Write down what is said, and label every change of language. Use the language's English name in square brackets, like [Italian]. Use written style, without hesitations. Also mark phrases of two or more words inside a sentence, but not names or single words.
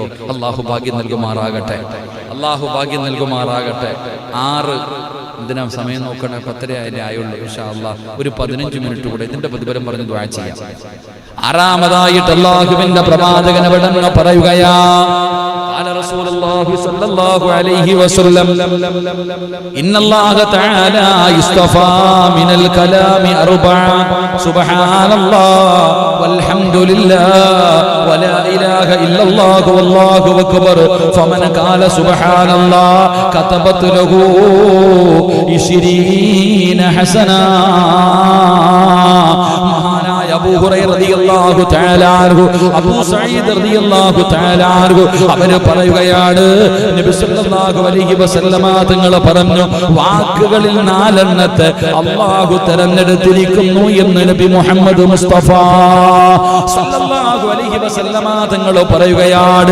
[Malayalam] അല്ലാഹു ഭാഗ്യം നൽകുമാറാകട്ടെ, അല്ലാഹു ഭാഗ്യം നൽകുമാറാകട്ടെ. 6 ഇതിനാ സമയം നോക്കണേ, 10:30 ആയുള്ളൂ. [Arabic] إن شاء الله [Malayalam] ഒരു 15 മിനിറ്റ് കൂടെ ഇതിന്റെ പ്രതിഫലം പറഞ്ഞ് ദുആ ചെയ്യാം. 6ാമതായിട്ട് അല്ലാഹുവിന്റെ പ്രവാചകൻ അവിടെ പറയുകയാ, [Arabic] قال رسول الله صلى الله عليه وسلم إن الله تعالى اصطفى من الكلام أربعة سبحان الله والحمد لله ولا إله إلا الله والله أكبر فمن قال سبحان الله كتبت له 20 حسنة. [Malayalam] മഹാനായ അബൂ ഹുറൈറ [Arabic] رضي الله تعالى عنه, [Malayalam] അബൂ സഈദ് [Arabic] رضي الله تعالى عنه [Malayalam] അവര് പറയുകയാണ്, നബി [Arabic] صلى الله عليه وسلم [Malayalam] തങ്ങൾ പറഞ്ഞു, വാക്കുകളിൽ 4 എണ്ണത്തെ അല്ലാഹു തിരഞ്ഞെടുത്തിരിക്കുന്നു എന്ന് നബി മുഹമ്മദ് മുസ്തഫ [Arabic] صلى الله عليه وسلم [Malayalam] തങ്ങൾ പറയുകയാണ്.